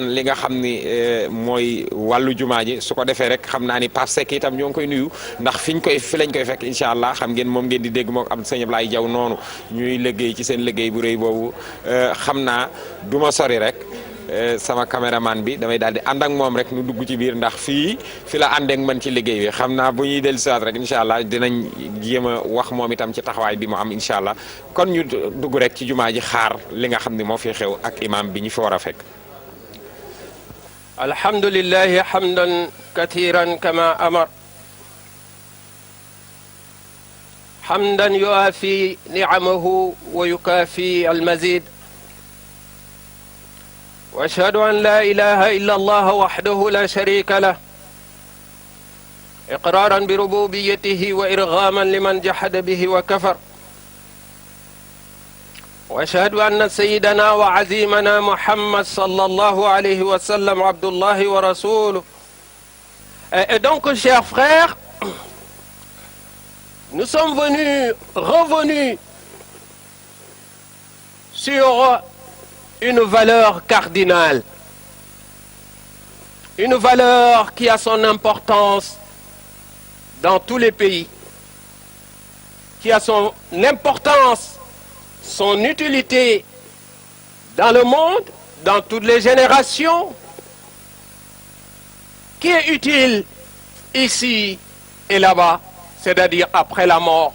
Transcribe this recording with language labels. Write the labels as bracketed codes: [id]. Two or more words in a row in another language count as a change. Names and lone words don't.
[wo] li nga xam ni mooy wàllu jumaa ji su ko defee rek xam naa ni Pape Seck itam ñoo ngi koy nuyu ndax fi lañ koy fekk [ar] إن شاء الله [wo] xam ngeen moom ngeen di dégg moom am sëñ Ablaye Diaw noonu ñuy liggéey ci seen liggéey bu rëy boobu xam naa du ma sori rek sama caméraman bi damay daal di ànd ak moom rek nu dugg ci biir ndax fi la ànd ak man ci liggéey bi xam naa bu ñuy dellusiwaat rek [ar] إن شاء الله [wo] dinañ jéem a wax moom itam ci taxawaay bi mu am [ar] إن شاء الله [wo] kon ñu dugg rek ci jumaa ji xaar li nga xam ne moo fi xew ak imam bi ñu fi war a fekk. [ar] الحمد لله حمدا كثيرا كما أمر حمدا يوافي نعمه ويكافئ المزيد واشهد ان لا اله الا الله وحده لا شريك له اقرارا بربوبيته وارغاما لمن جحد به وكفر واشهد ان سيدنا وعزيمنا محمد صلى الله عليه وسلم عبد الله ورسوله. [fr] Et donc chers frères, nous sommes revenus sur une valeur cardinale, une valeur qui a son importance dans tous les pays, qui a son importance, son utilité dans le monde, dans toutes les générations, qui est utile ici et là-bas, c'est-à-dire après la mort.